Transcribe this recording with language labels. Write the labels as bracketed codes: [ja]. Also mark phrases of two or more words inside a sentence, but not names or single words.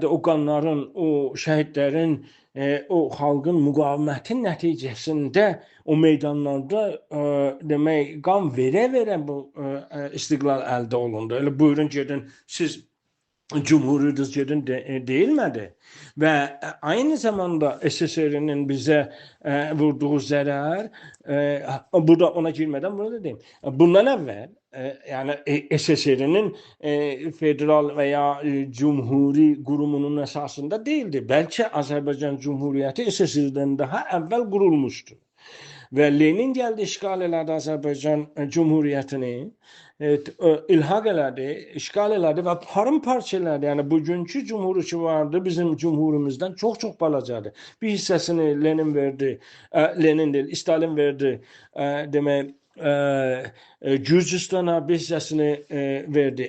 [az] O qanların, o şəhidlərin, o xalqın müqavimətin nəticəsində o meydanlarda demək qan verə-verə bu istiqlal əldə olundu. Elə buyurun gedin, siz cumhuruduz gedin deyilmədi. Və aynı zamanda SSR-nin bizə vurduğu zərər, burada ona girmədən bunu da deyim. [tr] Bundan əvvəl yani SSR'nin federal veya cumhuri qurumunun esasında değildi. Belki Azerbaycan Cumhuriyeti SSR'den daha evvel kurulmuştu. Ve Lenin geldi [az] işgal elədi Azerbaycan Cumhuriyetini, ilhaq elədi, işgal elədi və paramparça elədi. Yəni bugünkü cumhuru ki vardı, bizim cumhurumuzdan çox balacadır. Bir hissəsini Lenin verdi, Lenin değil, Stalin verdi, demək Gürcüstana bir hissəsini verdi.